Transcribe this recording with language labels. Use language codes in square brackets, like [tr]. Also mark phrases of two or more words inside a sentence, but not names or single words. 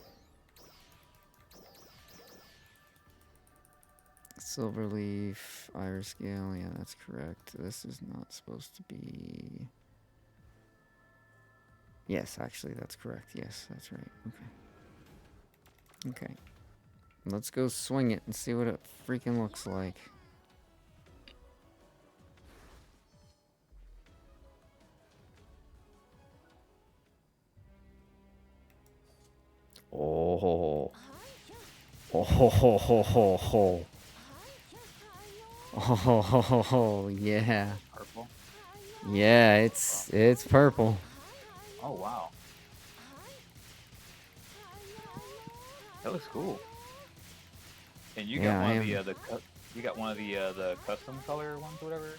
[en] Silverleaf, Iris Scale, yeah, that's correct. This is not supposed to be... Yes, actually, that's correct. Yes, that's right. Okay. Okay. Let's go swing it and see what it freaking looks like. Oh. Oh ho ho ho ho ho. Oh yeah. Purple. Yeah, it's purple. Oh wow. That looks cool. And you got one of you got one of the custom color ones, or whatever.